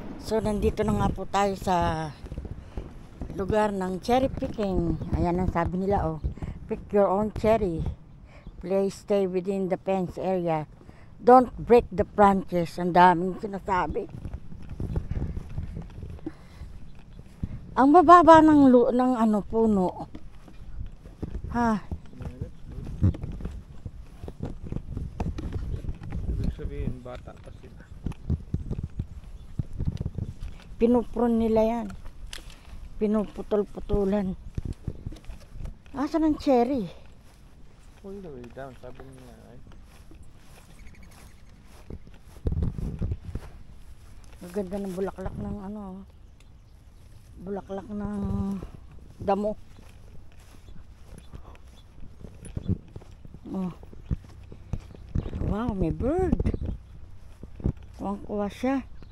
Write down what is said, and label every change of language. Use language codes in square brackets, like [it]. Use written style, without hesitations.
[tl] So, nandito na nga po tayo sa lugar ng cherry picking. Ayan ang sabi nila, oh. [en] Pick your own cherry. Please stay within the fence area. Don't break the branches. [tl] Ang daming sinasabi. Ang bababa ng puno. Ha? Ibig sabihin, bata pa sila. Pinupron nila yan. Pinuputol-putulan. Asan ang cherry? [en] All the way down, [tl] sabi nila, [en] right? [tl] Maganda ng bulaklak ng bulaklak ng damo. Oh. Wow, may bird. Kuwang-kuwa siya.